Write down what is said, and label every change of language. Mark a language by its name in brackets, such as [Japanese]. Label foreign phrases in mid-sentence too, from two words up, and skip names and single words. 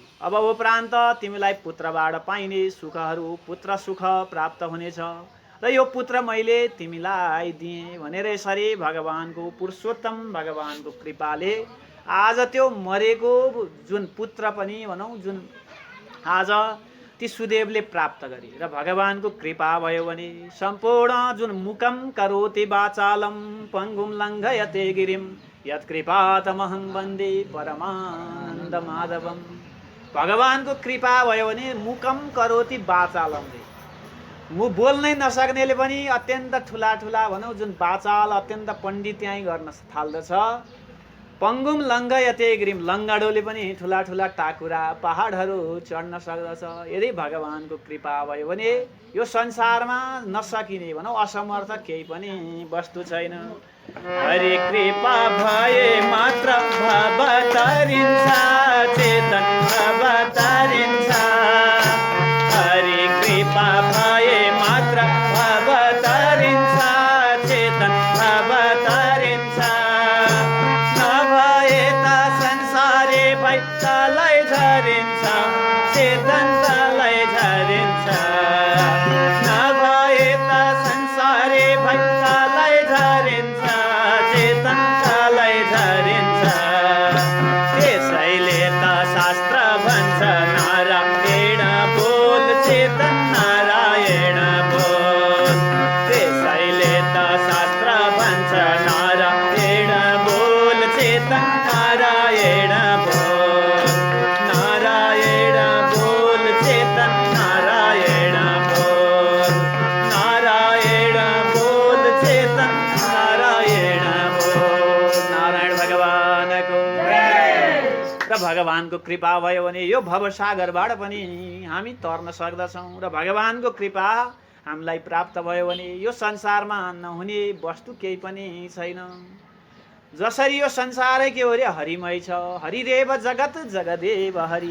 [Nepali] अब उपरान्त तिमीलाई पुत्रबाट पाइने सुखहरू पुत्र सुख प्राप्त हुनेछ र यो पुत्र मैले तिमीलाई दिएँ भनेर यसरी भगवानको पुरुषोत्तम भगवानको कृपाले आज त्यो मरेको जुन पुत्र पनि भनौँ जुन आज ती सुदेवले प्राप्त गरे र भगवानको कृपा भयो भने सम्पूर्ण जुन [Sanskrit] मुकम करोति वाचालम पङ्गुम लङ्घयते गिरिम यत्कृपातमहं वन्दे परमानन्द माधवम। भगवानको कृपा भयो भने मुकम करोति वाचालम [Nepali] रे बोल्नै नसक्नेले पनि अत्यन्त ठुला ठुला भनौँ जुन वाचाल अत्यन्त पण्डित्याइ गर्न थाल्दछ। [Sanskrit] पङ्गुम लङ्घयते गिरिम [Nepali] लङ्गाडोले पनि ठुला ठुला टाकुरा पहाडहरू चढ्न सक्दछ। यदि भगवानको कृपा भयो भने यो संसारमा नसकिने भनौँ असमर्थ केही पनि वस्तु छैन। हरि कृपा भए मात्र भव तरिन्छ चेतन भव तरिन्छ। हरि कृपा भए मात्र भव तरिन्छ चेतन भव तरिन्छ। नभए त संसारे भई तलै झरिन्छ चेतन तलै झरिन्छ। नभए त संसारे भई तलै झरिन्छ चेतन तलै झरिन्छ। त्यसैले त शास्त्र भन्छ नारायण बोल चेतन नारायण बोल। त्यसैले त शास्त्र भन्छ नारायण बोल चेतन नारायण बोल। नारायण बोल चेतन नारायण बोल। नारायण बोल चेतन नारायण बोल। नारायण भगवानको र भगवानको कृपा भयो भने यो भवसागरबाट पनि हामी तर्न सक्दछौँ र भगवानको कृपा हामीलाई प्राप्त भयो भने यो संसारमा नहुने वस्तु केही पनि छैन। जसरी यो संसारै के हो रे हरिमय छ, [Sanskrit] हरिदेव जगत जगदेव हरि।